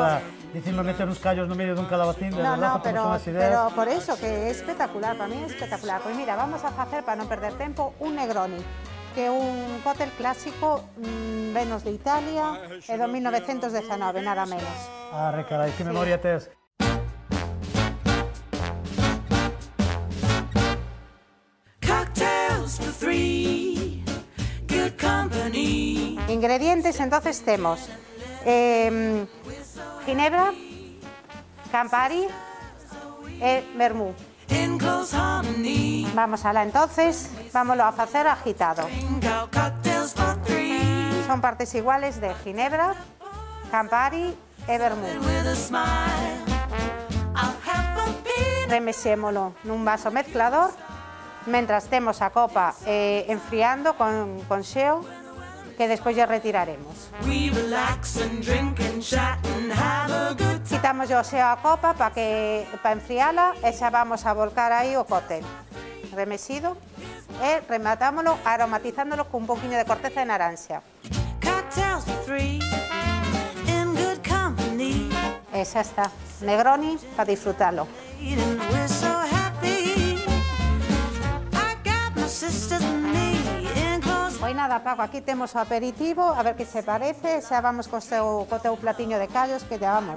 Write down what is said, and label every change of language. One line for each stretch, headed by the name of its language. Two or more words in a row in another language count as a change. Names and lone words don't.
Galician: a verdad, dicirme meter uns callos no medio dun calabacín,
Spanish: de verdad,
Galician: pero por eso, que é espectacular,
Spanish: para mí
Galician: é espectacular. Pois mira, vamos a facer, para non perder tempo, un Negroni, que é un cóctel clásico venos de Italia e do 1919, nada menos. Carai, que memoria tes.
English: Cocktails for three, good company.
Galician: Ingredientes, entonces temos ginebra, Campari e vermú.
English: In close harmony.
Galician: Vamos alá entonces, vámoslo a facer agitado.
English: Cocktails for three.
Galician: Son partes iguales de ginebra, Campari e vermú.
English: With a smile, I'll have a beer.
Galician: Remexémolo nun vaso mezclador, mentras temos a copa enfriando con xeo, que despois lle retiraremos.
English: We relax and drink and chat and have a good time.
Galician: Quitamos o xeo a copa para enfriala e xa vamos a volcar aí o cóctel remexido e rematámoslo aromatizándolo con un poquinho de corteza de naranxa.
English: Cocktails for three, in good company.
Galician: E xa está, Negroni para disfrutalo.
English: And we're so happy. I got my sisters and me in close.
Galician: Pois nada, Paco, aquí temos o aperitivo, a ver que se parece, xa vamos co teu platiño de callos que ya vamos.